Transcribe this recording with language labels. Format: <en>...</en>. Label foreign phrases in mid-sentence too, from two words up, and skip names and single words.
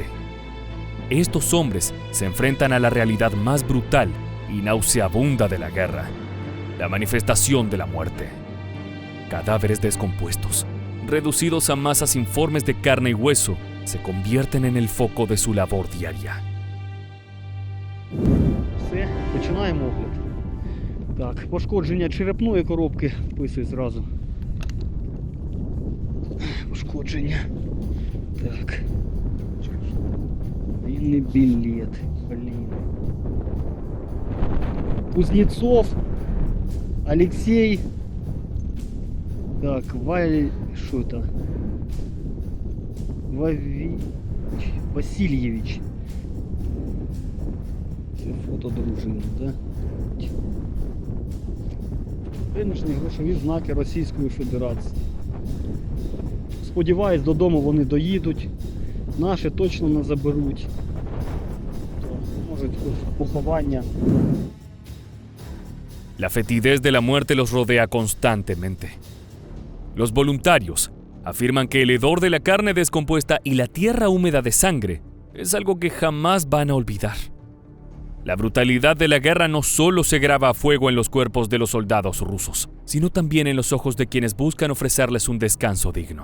<es>Estos hombres se enfrentan a la realidad más brutal y nauseabunda de la guerra, la manifestación de la muerte. Cadáveres descompuestos, reducidos a masas informes de carne y hueso, se convierten en el foco de su labor diaria.</es> <uk>Все, починаємо огляд. Так, пошкодження черепної коробки вписуй зразу. Пошкодження. Так.</uk> <ru>Военный билет. Блин. Кузнецов. Алексей. Так, что это? Васильевич.</ru> <uk>Фото дружини, да? Виношені грошові знаки Російської Федерації. Сподіваюсь, додому вони доїдуть. Наші точно не заберуть. Може, поховання.</uk> <es>La fetidez de la muerte los rodea constantemente. Los voluntarios afirman que el hedor de la carne descompuesta y la tierra húmeda de sangre es algo que jamás van a olvidar. La brutalidad de la guerra no solo se graba a fuego en los cuerpos de los soldados rusos, sino también en los ojos de quienes buscan ofrecerles un descanso digno.</es>